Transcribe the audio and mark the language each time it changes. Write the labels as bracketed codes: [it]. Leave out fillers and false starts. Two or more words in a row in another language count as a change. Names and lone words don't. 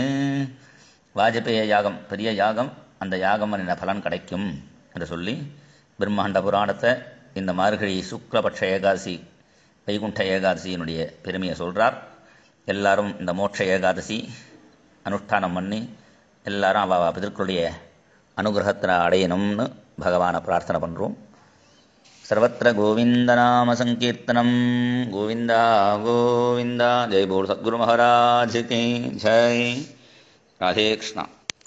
[ta] வாஜபேய யாகம் பெரிய யாகம், அந்த யாகம் என்ன பலன் கிடைக்கும் என்று சொல்லி பிரம்மாண்ட புராணத்தை இந்த மார்கழி சுக்லபட்ச ஏகாதசி வைகுண்ட ஏகாதசியினுடைய பெருமையை சொல்கிறார். எல்லாரும் இந்த மோட்ச ஏகாதசி அனுஷ்டானம் பண்ணி எல்லாரும் அவ பிதர்களுடைய அனுகிரகத்தை அடையணும்னு பகவானை பிரார்த்தனை பண்ணுறோம். [sa] सर्वत्र गोविंदनाम संकीर्तनम गोविंदा गोविंदा. [hi] जय बोल सद्गुरु महाराज की जय. राधे कृष्णा.